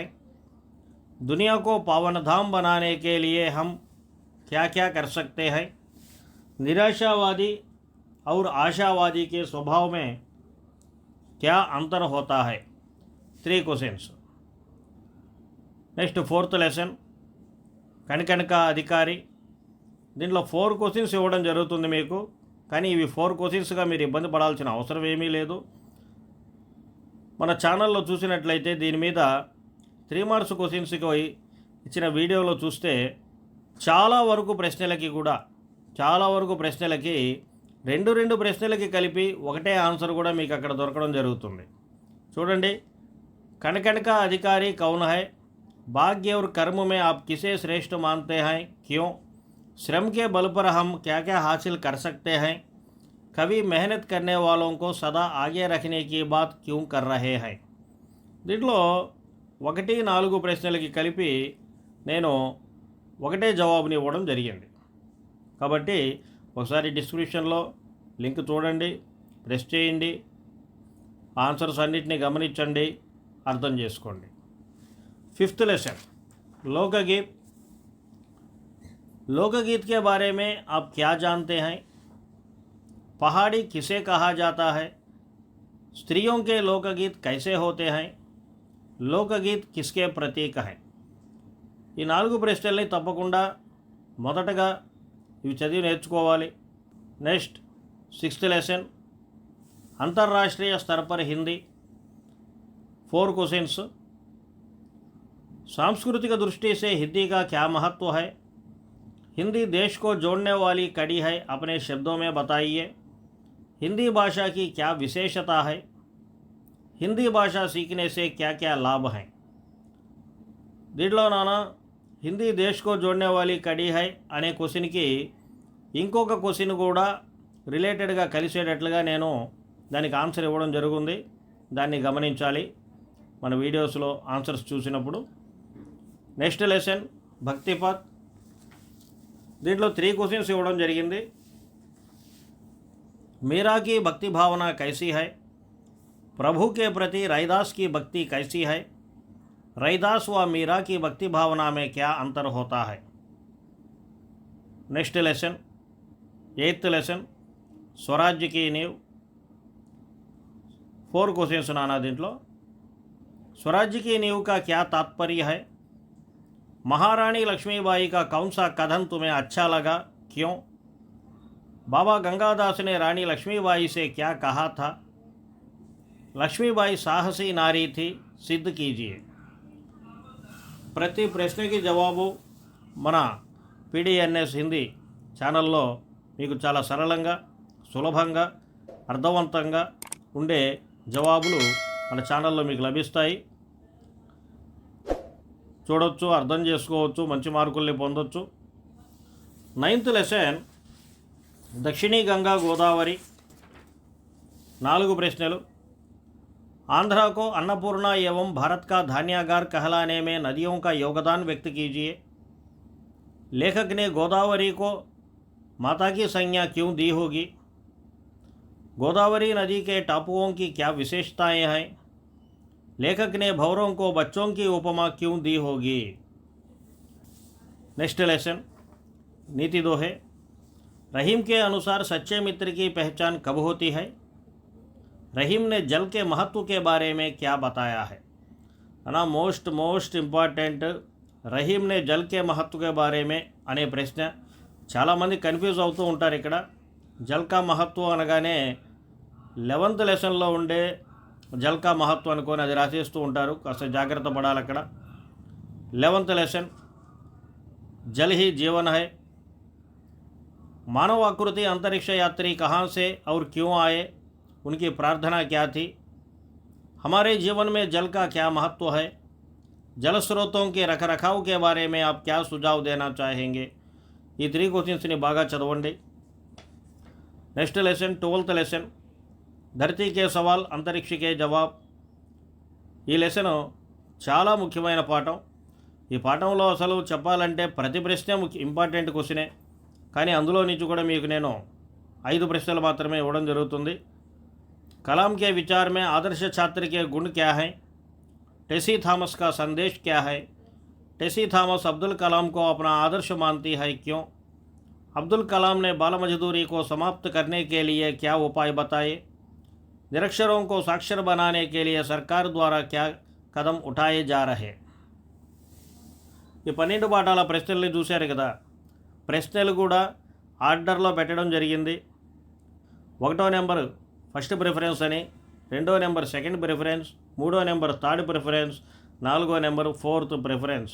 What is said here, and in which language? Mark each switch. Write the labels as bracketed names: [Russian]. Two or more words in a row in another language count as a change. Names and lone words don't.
[Hindi] दुनिया को पावनधाम बनाने के लिए हम क्या क्या कर सकते हैं? निराशावादी और आशावादी के स्वभाव में क्या अंतर होता है? [English] 3 questions. Next fourth lesson కనికనక అధికారి. [Telugu] దీంట్లో 4 క్వశ్చన్స్ ఇవ్వడం జరుగుతుంది మీకు, కానీ ఇవి 4 క్వశ్చన్స్గా మీరు ఇబ్బంది పడాల్సిన అవసరం ఏమీ లేదు. మన ఛానల్లో చూసినట్లయితే దీని మీద 3 [English] marks questions [Telugu] ఇచ్చిన వీడియోలో చూస్తే చాలా వరకు ప్రశ్నలకి 2 ప్రశ్నలకి కలిపి ఒకటే ఆన్సర్ కూడా మీకు అక్కడ దొరకడం జరుగుతుంది. [Hindi] చూడండి. కనకనక అధిकारी कौन है? भाग्य और कर्म में आप किसे श्रेष्ठ मानते हैं? क्यों? श्रम के बल पर हम क्या क्या हासिल कर सकते हैं? कभी मेहनत करने वालों को सदा आगे रखने की बात क्यों कर रहे हैं? [Telugu] దీంట్లో 1-4 ప్రశ్నలకి కలిపి నేను ఒకటే జవాబుని ఇవ్వడం జరిగింది. కాబట్టి ఒకసారి [English] description link [Telugu] చూడండి, ప్రెస్ చేయండి, ఆన్సర్స్ అన్నిటినీ గమనించండి, అర్థం చేసుకోండి. [English] 5th lesson लोकगीत. [Hindi] लोकगीत के बारे में आप क्या जानते हैं? पहाड़ी किसे कहा जाता है? स्त्रियों के लोकगीत कैसे होते हैं? लोकगीत किसके प्रतीक हैं? [Telugu] ఈ 4 ప్రశ్నల్ని తప్పకుండా మొదటగా ఇవి చదివి నేర్చుకోవాలి. [English] next 6th lesson अंतर्राष्ट्रीय स्तर पर हिंदी. 4 questions. [Hindi] सांस्कृतिक दृष्टि से हिंदी का क्या महत्व है? हिंदी देश को जोड़ने वाली कड़ी है, अपने शब्दों में बताइए. हिंदी भाषा की क्या विशेषता है? हिंदी भाषा सीखने से क्या क्या लाभ हैं? [Telugu] దీంట్లో నానా [Hindi] हिंदी देश को जोड़ने वाली कड़ी है [Telugu] అనే క్వశ్చన్కి ఇంకొక క్వశ్చన్ కూడా రిలేటెడ్గా కలిసేటట్లుగా నేను దానికి ఆన్సర్ ఇవ్వడం జరుగుతుంది. దాన్ని గమనించాలి మన వీడియోస్లో ఆన్సర్స్ చూసినప్పుడు. నెక్స్ట్ లెసన్ భక్తిపథ్. దీంట్లో 3 క్వశ్చన్స్ ఇవ్వడం జరిగింది. [Hindi] మీరా की भक्ति भावना कैसी है? प्रभु के प्रति रैदास की भक्ति कैसी है? रैदास व मीरा की भक्ति भावना में क्या अंतर होता है? [English] next lesson 8th lesson [Hindi] స్వరాజ్య की नींव 4 क्वेश्चंस नाना దీంట్లో स्वराज्य की नींव का क्या तात्पर्य है, महारानी लक्ष्मीबाई का कौन सा कथन तुम्हें अच्छा लगा, क्यों, बाबा गंगादास ने रानी लक्ष्मीबाई से क्या कहा था, लक्ष्मीबाई साहसी नारी थी, सिद्ध कीजिए। [Telugu] ప్రతి ప్రశ్నకి జవాబు మన PDNS హిందీ ఛానల్లో మీకు చాలా సరళంగా సులభంగా అర్థవంతంగా ఉండే జవాబులు మన ఛానల్లో మీకు లభిస్తాయి. చూడొచ్చు, అర్థం చేసుకోవచ్చు, మంచి మార్కుల్ని పొందొచ్చు. 9th లెసన్ దక్షిణీ గంగా గోదావరి 4 ప్రశ్నలు. [Hindi] आंध्रा को अन्नपूर्णा एवं भारत का धान्यागार कहलाने में नदियों का योगदान व्यक्त कीजिए। लेखक ने गोदावरी को माता की संज्ञा क्यों दी होगी, गोदावरी नदी के टापुओं की क्या विशेषताएं हैं, लेखक ने भंवरों को बच्चों की उपमा क्यों दी होगी। [English] next lesson नीति दोहे। [Hindi] रहीम के अनुसार सच्चे मित्र की पहचान कब होती है, रहीम ने जल के महत्व के बारे में क्या बताया है ना। [English] most important [Hindi] रहीम ने जल के महत्व के बारे में [Telugu] అనే ప్రశ్న చాలామంది కన్ఫ్యూజ్ అవుతూ ఉంటారు. ఇక్కడ [Hindi] जल का महत्व [Telugu] అనగానే 11th లెసన్లో ఉండే [Hindi] जल का महत्व [Telugu] అనుకొని అది రాసేస్తూ ఉంటారు. కాస్త జాగ్రత్త పడాలి అక్కడ. [English] 11th lesson [Hindi] जल ही जीवन है, मानव आकृति अंतरिक्ष यात्री कहाँ से और क्यों आए, उनकी प्रार्थना क्या थी, हमारे जीवन में जल का क्या महत्व है, जल स्रोतों के रखरखाव के बारे में आप क्या सुझाव देना चाहेंगे. [Telugu] ఈ 3 క్వశ్చన్స్ని బాగా చదవండి. నెక్స్ట్ లెసన్ 12th లెసన్ ధరతీ కే సవాల్ అంతరిక్ష కే జవాబ్. ఈ లెసన్ చాలా ముఖ్యమైన పాఠం. ఈ పాఠంలో అసలు చెప్పాలంటే ప్రతి ప్రశ్న [English] important question, [Telugu] కానీ అందులో నుంచి కూడా మీకు నేను 5 ప్రశ్నలు మాత్రమే ఇవ్వడం జరుగుతుంది. कलाम के विचार में आदर्श छात्र के गुण क्या हैं, टेसी थॉमस का संदेश क्या है, टेसी थॉमस अब्दुल कलाम को अपना आदर्श मानती है, क्यों, अब्दुल कलाम ने बाल मजदूरी को समाप्त करने के लिए क्या उपाय बताए, निरक्षरों को साक्षर बनाने के लिए सरकार द्वारा क्या कदम उठाए जा रहे. ఈ 12 పాఠాల ప్రశ్నల్ని చూశారు కదా. ప్రశ్నలు కూడా ఆర్డర్లో పెట్టడం జరిగింది. 1వ నెంబర్ [English] first preference [Telugu] అని, 2వ నెంబర్ [English] second preference, [Telugu] 3వ నెంబర్ [English] third preference, [Telugu] 4వ నెంబర్ [English] fourth preference.